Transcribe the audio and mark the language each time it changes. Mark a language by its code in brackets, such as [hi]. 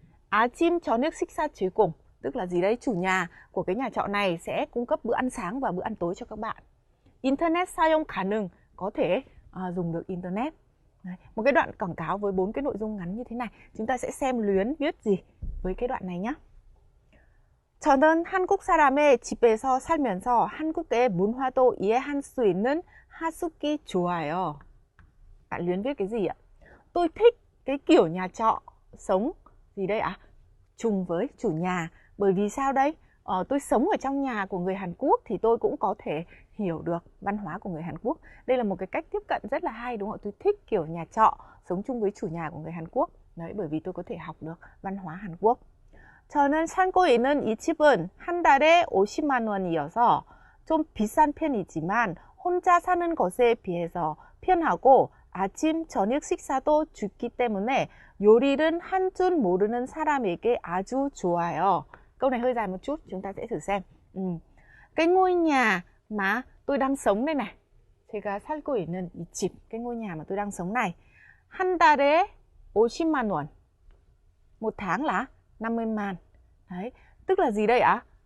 [ko] 아침 저녁 식사 제공. [vi] Tức là gì đấy? Chủ nhà của cái nhà trọ này sẽ cung cấp bữa ăn sáng và bữa ăn tối cho các bạn. Internet [ko] 사용 가능, [vi] có thể dùng được Internet. Đấy, một cái đoạn quảng cáo với 4 cái nội dung ngắn như thế này. Chúng ta sẽ xem Luyến viết gì với cái đoạn này nhé. [ko] 저는 한국 사람의 집에서 살면서 한국의 문화도 이해할 수 있는 하숙이 좋아요. [vi] Bạn Luyến viết cái gì ạ? Tôi thích cái kiểu nhà trọ sống gì đây ạ? Chung với chủ nhà. Bởi vì sao đây? Tôi sống ở trong nhà của người Hàn Quốc thì tôi cũng có thể hiểu được văn hóa của người Hàn Quốc. Đây là một cái cách tiếp cận rất là hay đúng không ạ? Tôi thích kiểu nhà trọ sống chung với chủ nhà của người Hàn Quốc. Đấy, bởi vì tôi có thể học được văn hóa Hàn Quốc. [ko] 저는 살고 있는 이 집은 한 달에 50만 원이어서 좀 비싼 편이지만 혼자 사는 것에 비해서 편하고 아침, 저녁 식사도 주기 때문에 요리는 한 줄 모르는 사람에게 아주 좋아요. [vi] Câu này hơi dài một chút, chúng ta sẽ thử xem. Cái ngôi nhà mà tôi đang sống đây này, [ko] 제가 살고 있는 이 집, [vi] cái ngôi nhà mà tôi đang sống này, [ko] 한 달에 50만 원. [vi] Một tháng là 50 man. Đấy, tức là gì đây ạ?